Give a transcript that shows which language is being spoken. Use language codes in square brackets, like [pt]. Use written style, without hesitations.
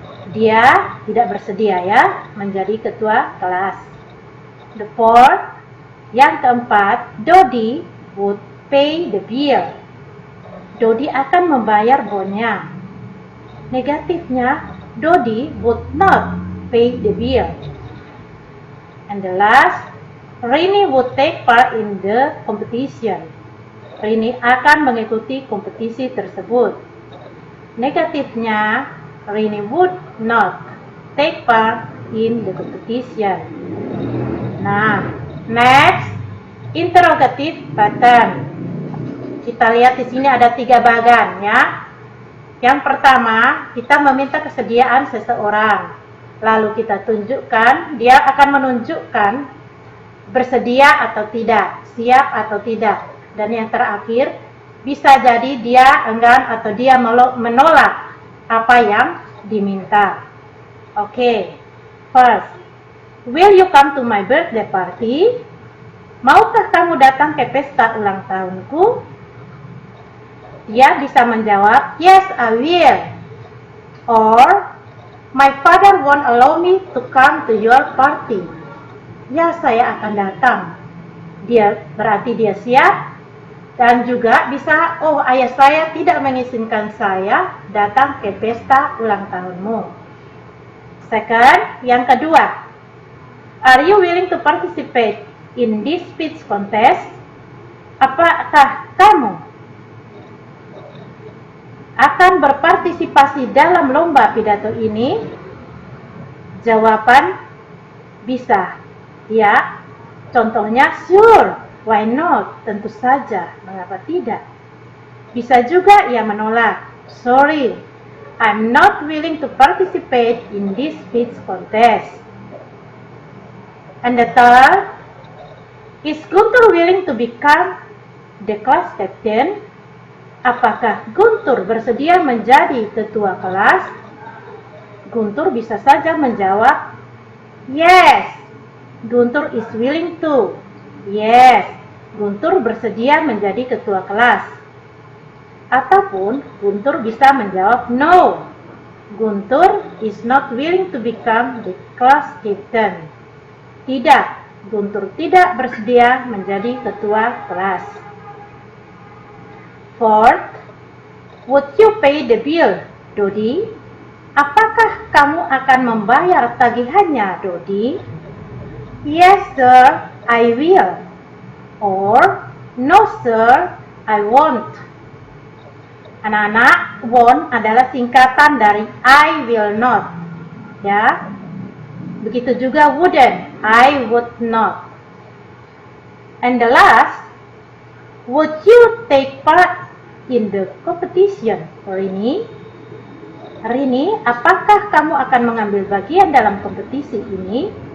[id] Dia tidak bersedia ya menjadi ketua kelas. [en] The fourth, [id] yang keempat, [en] Dodi would pay the bill. [id] Dodi akan membayar bonnya. Negatifnya, [en] Dodi would not pay the bill. And the last, Rini would take part in the competition. [id] Rini akan mengikuti kompetisi tersebut. Negatifnya, [en] Rini would not take part in the competition. Nah, next, interrogative pattern. [id] Kita lihat di sini ada 3 bagan ya. Yang pertama, kita meminta kesediaan seseorang. Lalu kita tunjukkan, dia akan menunjukkan bersedia atau tidak, siap atau tidak. Dan yang terakhir, bisa jadi dia enggan atau dia menolak apa yang diminta. [en] Oke, first, will you come to my birthday party? [id] Maukah kamu datang ke pesta ulang tahunku? Dia bisa menjawab, [en] yes, I will. Or, my father won't allow me to come to your party. [id] Ya, saya akan datang. Dia berarti dia siap. Dan juga bisa, oh ayah saya tidak mengizinkan saya datang ke pesta ulang tahunmu. [en] Second, yang kedua, are you willing to participate in this speech contest? [id] Apakah kamu akan berpartisipasi dalam lomba pidato ini? Jawaban bisa, ya. Contohnya, [en] sure, why not? [id] Tentu saja, mengapa tidak? Bisa juga ia menolak, [en] sorry, I'm not willing to participate in this speech contest. And the third, is Guntur willing to become the class captain? [id] Apakah Guntur bersedia menjadi ketua kelas? [en] Guntur [id] bisa saja menjawab, [en] yes, Guntur is willing to. [id] Yes, Guntur bersedia menjadi ketua kelas. Ataupun Guntur bisa menjawab, [en] no, Guntur is not willing to become the class captain. [id] Tidak, Guntur tidak bersedia menjadi ketua kelas. [en] Fourth, would you pay the bill, Dodi? [id] Apakah kamu akan membayar tagihannya, Dodi? [en] Yes, sir, I will. Or, no, sir, I won't. [id] Anak-anak, won't adalah singkatan dari [en] I will not. [id] Ya. Begitu juga [en] wouldn't, I would not. And the last, would you take part in the competition, Rini? [id] Rini, apakah kamu akan mengambil bagian dalam kompetisi ini?